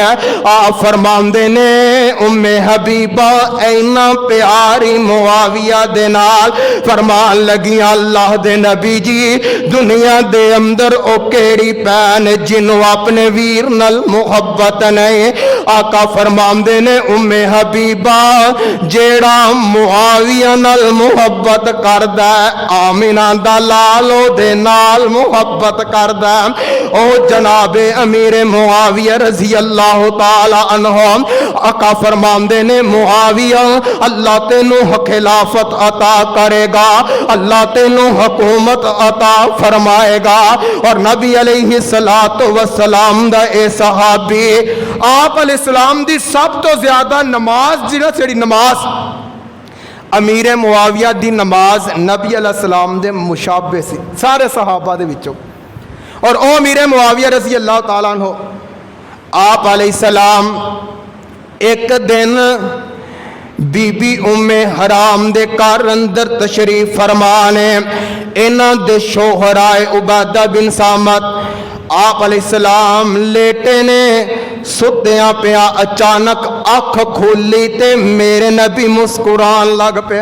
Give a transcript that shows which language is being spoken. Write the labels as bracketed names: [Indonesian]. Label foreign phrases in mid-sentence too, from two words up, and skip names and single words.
[Punjabi] آپ فرماندے نے ام حبیبہ انّا پیاری معاویہ دے نال فرمان لگیاں، اللہ دے نبی جی دنیا دے اندر او کیہڑی بھین جنہوں اپنے ویر نال محبت نہیں. آقا فرماندے نے ام حبیبہ جیہڑا معاویہ نال محبت کردا آمنہ دا لال اوہدے نال محبت کردا، او جنابِ امیر معاویہ [Arabic] رضي الله تعالى عنه. [Punjabi] آقا فرماندے نے معاویہ اللہ تینوں خلافت عطا کرے گا، اللہ تینوں حکومت عطا فرمائے گا. اور نبی [Arabic] عليه الصلاة والسلام [Punjabi] دا اے صحابی آپ علیہ السلام دی سب توں زیادہ نماز جیہڑی نماز امیر معاویہ دی نماز نبی علیہ السلام دے مشابہ سی سارے صحابہ دے وچوں. اور او امیر معاویہ [Arabic] رضي الله تعالى عنه [Punjabi] آپ علیہ السلام اک دن بی بی ام حرام دے گھر اندر تشریف فرمانے، انہاں دے شوہر آئے عبادہ بن صامت. آپ علیہ السلام لیٹے نے ستیا پیا، اچانک اکھ کھولی تے میرے نبی مسکران لگ پے.